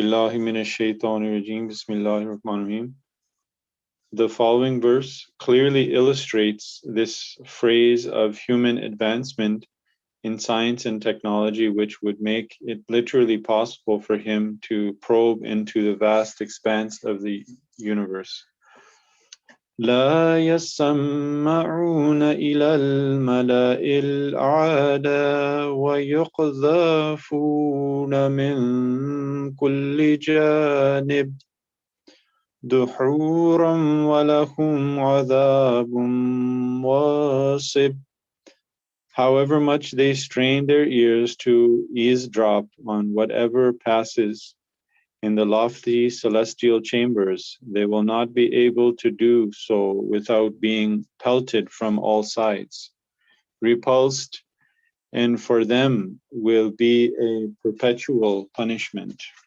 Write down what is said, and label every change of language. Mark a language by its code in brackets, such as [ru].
[en] Bismillahirrahmanirrahim. The following verse clearly illustrates this phrase of human advancement in science and technology, which would make it literally possible for him to probe into the vast expanse of the universe. [ar] لا يسمعون إلى الملأ الأعلى ويقذفون من كل جانب دحورا ولهم عذاب واصب. [en] However much they strain their ears to eavesdrop on whatever passes in the lofty celestial chambers, they will not be able to do so without being pelted from all sides, repulsed, and for them will be a perpetual punishment.